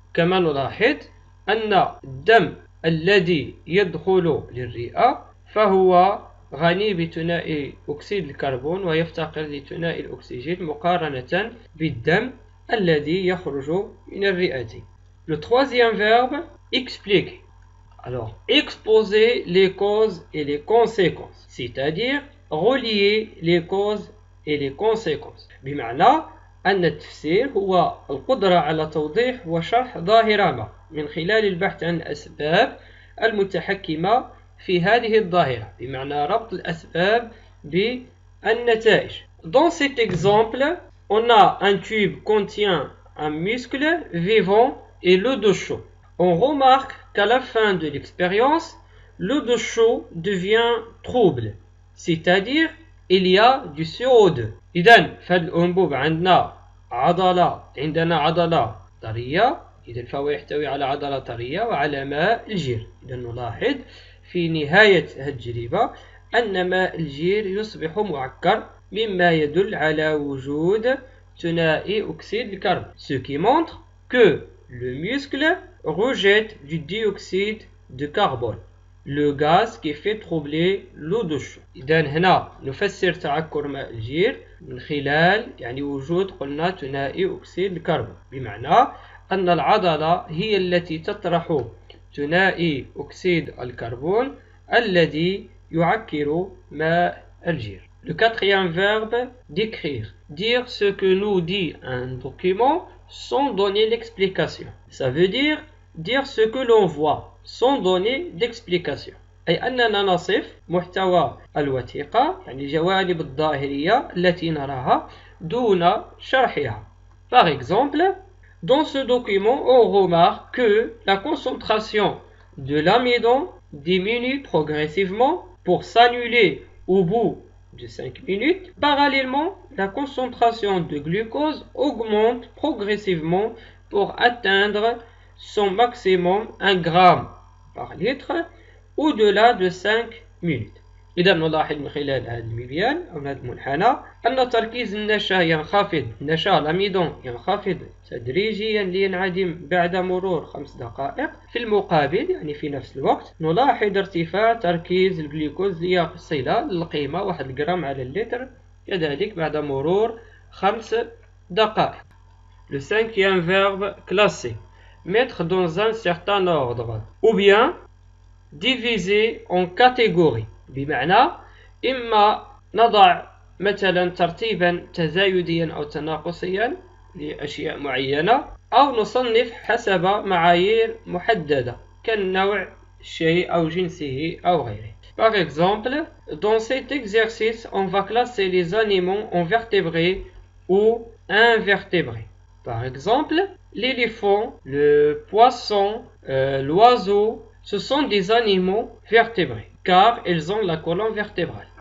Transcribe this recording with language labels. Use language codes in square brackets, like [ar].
[ar] كما نلاحظ أن الدم الذي يدخل للرئة فهو غني بثنائي أكسيد الكربون ويفتقر لثنائي الأكسجين مقارنة بالدم الذي يخرج من الرئتين. [fr] Le troisième verbe, expliquer. Alors, exposer les causes et les conséquences, c'est-à-dire relier les causes et les conséquences. [ar] بمعنى أن التفسير هو القدرة على توضيح وشرح ظاهرة ما من خلال البحث عن الأسباب المتحكمة في هذه الظاهرة، بمعنى ربط الأسباب بالنتائج. [fr] Dans cet exemple, on a un tube contient un muscle vivant et l'eau de chaud. On remarque qu'à la fin de l'expérience, l'eau de chaud devient trouble, c'est-à-dire il y a du CO2. [ar] إذن في هذا الأنبوب عندنا عضلة طرية، إذن فهو يحتوي على عضلة طرية وعلى ماء الجير. إذن نلاحظ في نهاية هذه التجربة أن ماء الجير يصبح معكر مما يدل على وجود ثنائي أكسيد الكربون [fr] ce qui montre que le muscle rejette du dioxyde de carbone le gaz qui fait troubler l'eau de chaud. [ar] إذا هنا نفسر تعكر ماء الجير من خلال وجود قلنا ثنائي أكسيد الكربون بمعنى أن العضلة هي التي تطرح ثنائي أكسيد الكربون الذي يعكر ماء الجير. [fr] Le quatrième verbe, décrire. Dire ce que nous dit un document sans donner l'explication. Ça veut dire ce que l'on voit sans donner d'explication. [ar] أي أننا نصف محتوى الوثيقة الجوانب الظاهرية التي نراها دون شرحها. [fr] Par exemple, dans ce document, on remarque que la concentration de l'amidon diminue progressivement pour s'annuler au bout de 5 minutes. Parallèlement, la concentration de glucose augmente progressivement pour atteindre son maximum 1 gramme par litre au-delà de 5 minutes. [ar] إذا نلاحظ من خلال هذا المبيان أو هذا المنحنى أن تركيز النشا ينخفض الأميدون ينخفض تدريجيا لينعدم بعد مرور 5 دقائق. في المقابل في نفس الوقت نلاحظ ارتفاع تركيز الجلوكوز ليصل للقيمة 1 جرام على اللتر كذلك بعد مرور 5 دقائق. [fr] Le cinquième verbe classé. Mettre dans un certain ordre ou bien diviser en catégories. [ar] بمعنى إما نضع مثلا ترتيبا تزايديا أو تناقصيا لأشياء معينة أو نصنف حسب معايير محددة كالنوع الشيء أو جنسه أو غيره. [fr] Par exemple, dans cet exercice, on va classer les animaux en vertébrés ou invertébrés. Par exemple, l'éléphant, le poisson, l'oiseau, ce sont des animaux vertébrés car ils ont la colonne vertébrale.